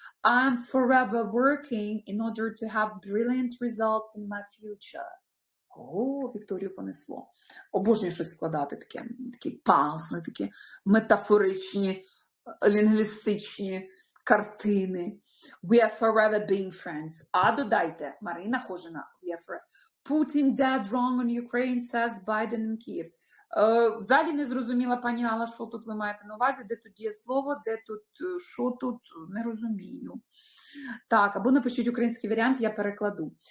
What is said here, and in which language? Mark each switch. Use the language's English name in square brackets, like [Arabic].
[English] I'm forever working in order to have brilliant results in my future. [Ukrainian] Вікторію понесло. Обожнюю щось складати, такі пазли, такі метафоричні, лінгвістичні картини. [English] We are forever being friends. [Ukrainian] Додайте, [English] Марина Хожина, we are forever. Putin dead wrong on Ukraine, says Biden in Kyiv. [Ukrainian] Взагалі не зрозуміла, пані Алла, що тут ви маєте на увазі, де тут дієслово, де тут, що тут, не розумію. Так, або напишіть український варіант, я перекладу.